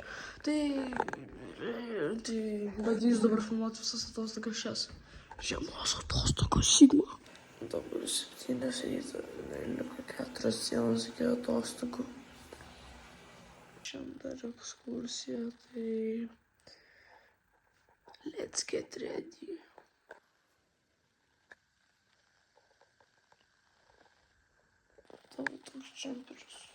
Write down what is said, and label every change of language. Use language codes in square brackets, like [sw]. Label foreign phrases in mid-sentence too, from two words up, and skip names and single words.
[lt] Tai bandysiu dabar filmuoti visas atostogas šias. Žiemos atostogos sigma. Dabar 7 ryto, liko 4 dienos iki atostogų. Šiandien dar ekskursija, tai [en] let's get ready. [lt] Tavo toks džemperis.